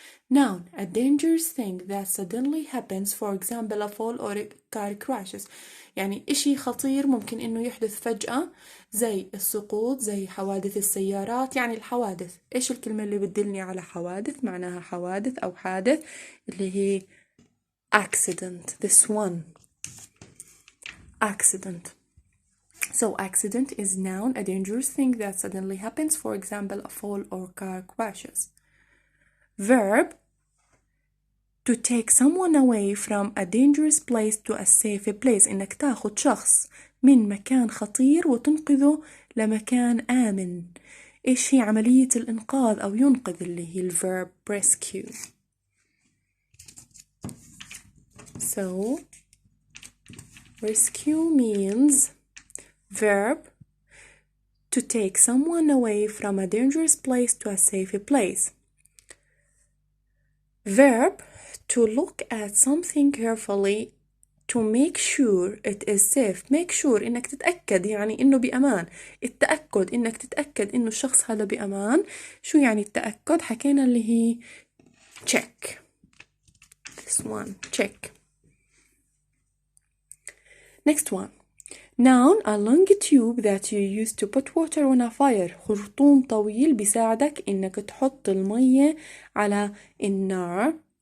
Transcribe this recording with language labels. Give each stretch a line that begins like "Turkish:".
English: Noun, a dangerous thing that suddenly happens, for example a fall or a car crashes.
Arabic: يعني إشي خطير ممكن إنه يحدث فجأة زي السقوط، زي حوادث السيارات. يعني الحوادث، إيش الكلمة اللي بتدلني على حوادث؟ معناها حوادث أو حادث، اللي هي accident.
English: This one. Accident. So accident is noun, a dangerous thing that suddenly happens, for example a fall or car crashes. Verb, to take someone away from a dangerous place to a safe place.
Arabic: إنك تاخد شخص من مكان خطير وتنقذه لمكان آمن. إيش هي عملية الإنقاذ أو ينقذ، اللي هي الverb rescue.
English: So rescue means verb to take someone away from a dangerous place to a safe place. Verb, to look at something carefully to make sure it is safe. Make sure
Arabic: إنك تتأكد، يعني إنه بأمان. التأكد، إنك تتأكد إنه الشخص هذا بأمان. شو يعني التأكد؟ حكينا اللي هي check.
English: This one, check. Next one. Noun, a long tube that you use to put water on a fire.
Arabic: خرطوم طويل بيساعدك إنك تحط المية على النار.